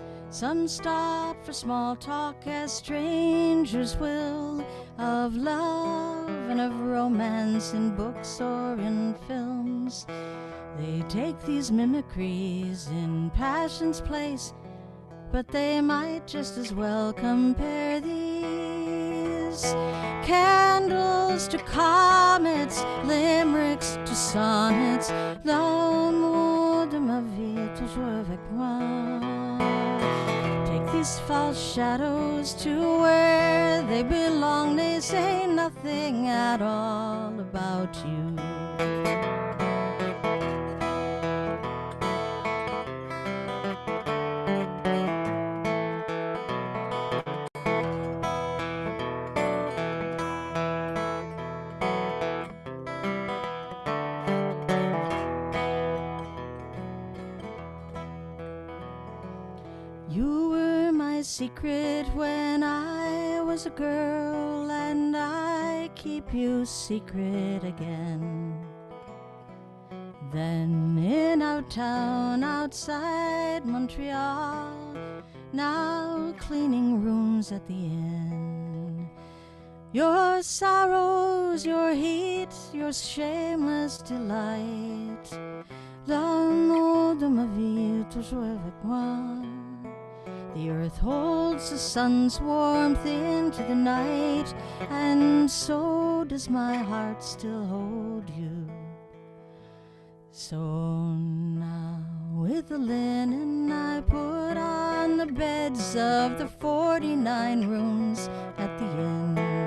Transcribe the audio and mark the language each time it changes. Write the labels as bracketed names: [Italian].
[English] Some stop for small talk as strangers will, of love and of romance in books or in films. They take these mimicries in passion's place, but they might just as well compare these candles to comets, limericks to sonnets. [French] L'amour de ma vie est toujours avec moi. [English] Take these false shadows to where they belong. They say nothing at all about you. You were my secret when I was a girl, and I keep you secret again. Then in our town outside Montreal, now cleaning rooms at the inn. Your sorrows, your heat, your shameless delight. [French] L'amour de ma vie est toujours avec moi. [English] The earth holds the sun's warmth into the night, and so does my heart still hold you. So now with the linen I put on the beds of the 49 rooms at the inn.